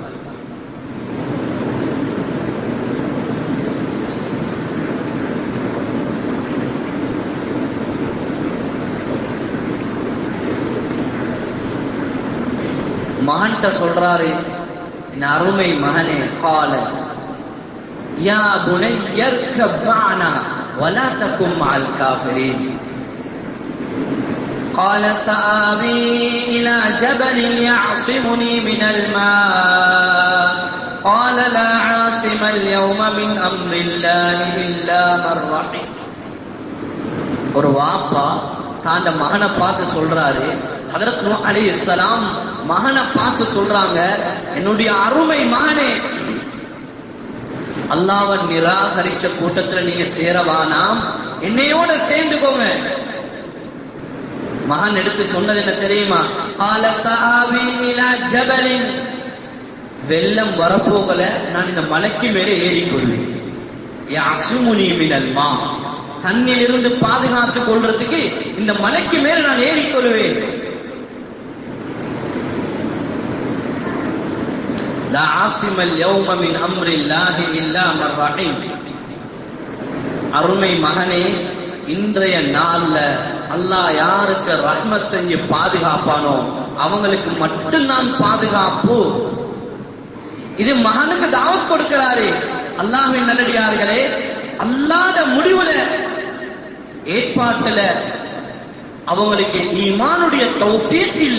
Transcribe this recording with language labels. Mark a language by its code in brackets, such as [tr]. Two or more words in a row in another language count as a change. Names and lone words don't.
[ta] மகன்கிட்ட சொல்றாரு, என் அருமை மகனே, [ar] قال يا بني اركب معنا ولا تكن مع الكافرين. قال سآوي إلى جبل يعصمني من الماء قال لا عاصم اليوم من أمر الله إلا من رحم [ta] ஒரு வாப்பா தாண்ட மகனை பார்த்து சொல்றாரு, ஹதரத் நூஹ் அலைஹிஸ்ஸலாம் மகனை பார்த்து சொல்றாங்க, என்னுடைய அருமை மகனே, அல்லாஹ்வை நிராகரிச்ச கூட்டத்துல நீங்க சேரவானாம், என்னையோட சேர்ந்துக்கோங்க. மகன் எடுத்து சொன்னது என்ன தெரியுமா? [ar] قال سآوي إلى جبل. [ta] வெள்ளம் வரப்போகல, நான் இந்த மலைக்கு மேலே ஏறி கொள்வேன். [ar] يعصمني من الماء. [ta] தண்ணிலிருந்து பாதுகாத்துக் கொள்றதுக்கு இந்த மலைக்கு மேலே நான் ஏறிக்கொள்வேன். [ar] لا عاصم اليوم من أمر الله إلا من رحم. [ta] அருமை மகனே, இன்றைய நாள்ல அல்லாஹ் யாருக்கு ரஹ்மத் செஞ்சு பாதுகாப்பானோ அவங்களுக்கு மட்டும்தான் பாதுகாப்பு. இது மகனுக்கு தாவத் கொடுக்கிறாரு. அல்லாஹ்வின் நல்லடியார்களே, அல்லாஹ்ட முடிவுல ஏற்பாட்டுல அவங்களுக்கு ஈமானுடைய தௌஃபீக் இல்ல.